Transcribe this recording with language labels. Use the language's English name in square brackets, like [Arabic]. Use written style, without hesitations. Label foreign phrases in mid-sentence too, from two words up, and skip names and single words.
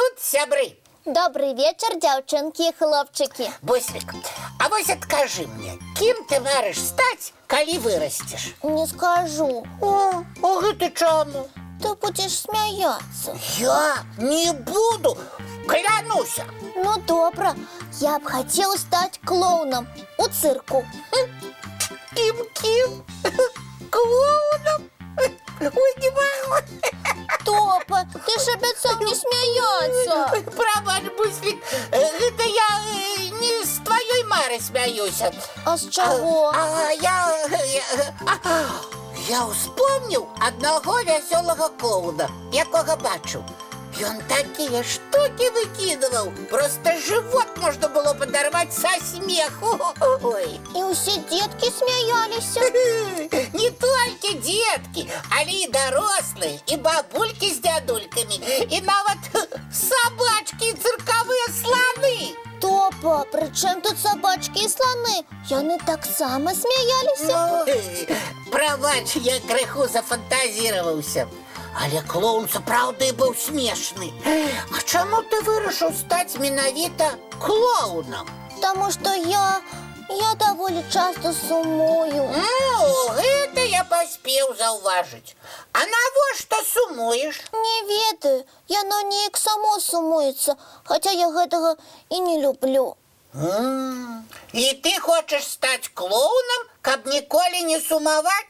[Belarusian] сябры. Добрый вечер, дзяўчынкі і хлопчыкі. Буслик, а вось адкажы мне, кім ты марыш стаць, калі вырасцеш? Не скажу. А гэта чаму? [Russian] Ты будешь смеяться. [Belarusian] Я не буду, клянуся. Ну, добра. [Russian] Я б хотел стать клоуном у цирку. [Belarusian] Кім? Клоуном? [Russian] Ой, не могу. Топа, ты ж обещал не смеяться. [Belarusian] Прабач, Буслик, гэта я не з тваёй мары смяюся. [Russian] А с чего? [Belarusian] Я успомніў аднаго вясёлага клоуна, якога бачыў. Ён такія штукі выкідываў, [Russian] просто живот [Belarusian] можна было падарваць са смеху. Ой. [Russian] И все детки смеялись. [Belarusian] Не толькі деткі, але і дарослыя, і бабулькі з дзядулькамі, і нават сабачкі і цыркавыя сланы. [Russian] Топа, при чем тут собачки и слоны? [Belarusian] Яны так само смеялись. Прабач, я крыху зафантазіраваўся. Але клоун сапраўды быў смешны. А чаму ты вырашыў стаць менавіта клоунам? [Russian] Потому что я довольно часто сумую. [Belarusian] Гэта я паспеў заўважыць. А навошта сумуеш? Не ведаю, яно неяк само сумуецца, хотя я гэтага і не люблю. І ты хочаш стаць клоунам, каб ніколі не сумаваць?